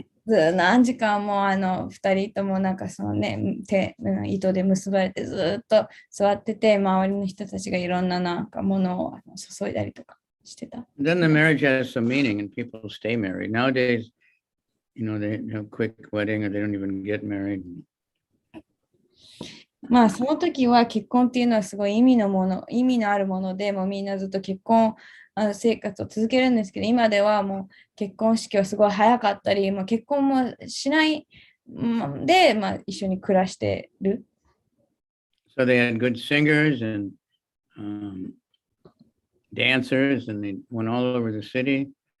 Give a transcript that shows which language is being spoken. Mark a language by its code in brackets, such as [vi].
[ja] 何時間も2人ともなんかそのね、糸で結ばれてずっと座ってて、周りの人たちがいろんななんかものを注いだりとかしてた。 [en] Then the marriage has some meaning and people stay married. Nowadays, they have a quick wedding or they don't even get married. [ja] まあその時は結婚っていうのはすごい意味のあるもので、もうみんなずっと結婚生活を続けるんですけど、今ではもう結婚式はすごい早かったり、もう結婚もしないで、まあ、一緒に暮らしてる。 [en] So they had good singers and dancers and they went all over the city.